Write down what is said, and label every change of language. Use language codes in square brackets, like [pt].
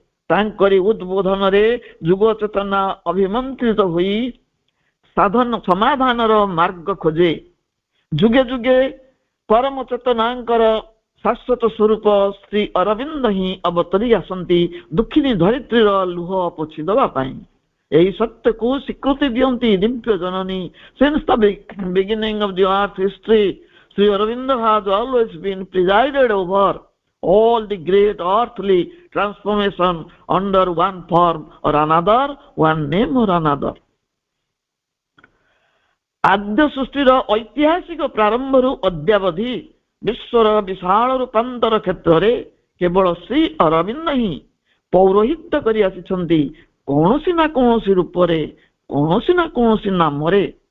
[or] ତାଙ୍କରି ଉଦ୍ବୋଧନରେ ଯୁଗ ଚେତନା ଅଭିମନ୍ତ୍ରିତ ହୋଇ ସମାଧାନର ମାର୍ଗ ଖୋଜେ। ଯୁଗେ ଯୁଗେ ପରମ ଚେତନାଙ୍କର ଶାଶ୍ୱତ ସ୍ୱରୂପ ଶ୍ରୀ ଅରବିନ୍ଦ ହିଁ ଅବତରି ଆସନ୍ତି ଦୁଃଖିନୀ ଧରିତ୍ରୀର ଲୁହ ପୋଛି ଦେବା ପାଇଁ। ଏହି ସତ୍ୟକୁ ସ୍ୱୀକୃତି ଦିଅନ୍ତି ଦିବ୍ୟ ଜନନୀ। [en] Since the beginning of the earth history, Sri Aurobindo has always been presided over all the great earthly transformation under one form or another, one name or another. [or] ଆଦ୍ୟ ସୃଷ୍ଟିର ଐତିହାସିକ ପ୍ରାରମ୍ଭରୁ ଅଦ୍ୟାବଧି ବିଶ୍ୱର ବିଶାଳ ରୂପାନ୍ତର କ୍ଷେତ୍ରରେ କେବଳ ଶ୍ରୀ ଅରବିନ୍ଦ ହିଁ ପୌରୋହିତ୍ୟ କରି ଆସିଛନ୍ତି, କୌଣସି ନା କୌଣସି ରୂପରେ, କୌଣସି ନା କୌଣସି ନାମରେ।